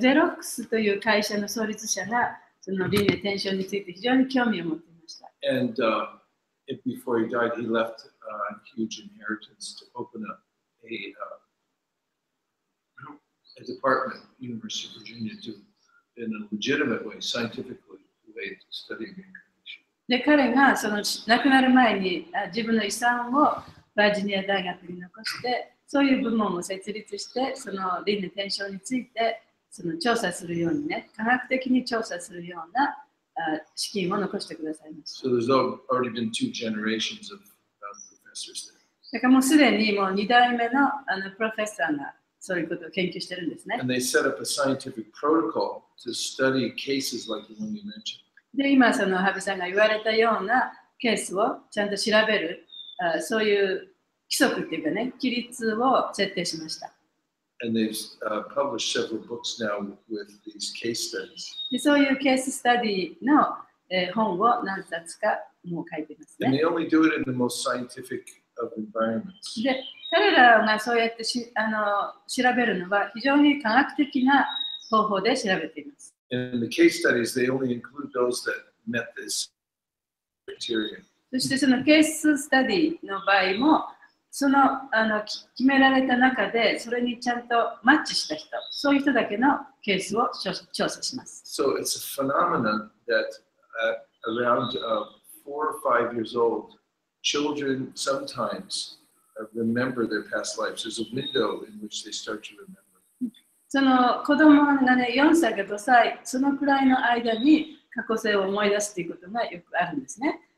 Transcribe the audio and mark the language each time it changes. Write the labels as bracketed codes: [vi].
[ja] ゼロックスという会社の創立者がその輪廻転生について非常に興味を持っていました。 [en] And before he died, he left a huge inheritance to open up a department at the University of Virginia to, in a legitimate way, scientifically, way to study reincarnation. [ja] で、彼がその亡くなる前に自分の遺産をバージニア大学に残して、そういう部門を設立して、その輪廻転生についてその調査するようにね、科学的に調査するような資金を残してくださいました。 [en] So there's already been 2 generations of professors there. [ja] だからもうすでにもう2代目のプロフェッサーがそういうことを研究してるんですね。 [en] And they set up a scientific protocol to study cases like the one you mentioned. [ja] で、今その羽生さんが言われたようなケースをちゃんと調べる、そういう規則っていうかね、規律を設定しました。 [en] And they've published several books now with these case studies. [ja] で、そういうケーススタディの、本を何冊かもう書いていますね。 [en] And they only do it in the most scientific of environments. [ja] で、彼らがそうやって調べるのは非常に科学的な方法で調べています。 [en] In the case studies, they only include those that met this criteria. [ja] そしてそのケーススタディの場合もその決められた中で、それにちゃんとマッチした人、そういう人だけのケースを調査します。 [en] So it's a phenomenon that around 4 or 5 years old, children sometimes remember their past lives. There's a window in which they start to remember. [ja] その子供がね、4歳か5歳、そのくらいの間に過去性を思い出すということがよくあるんですね。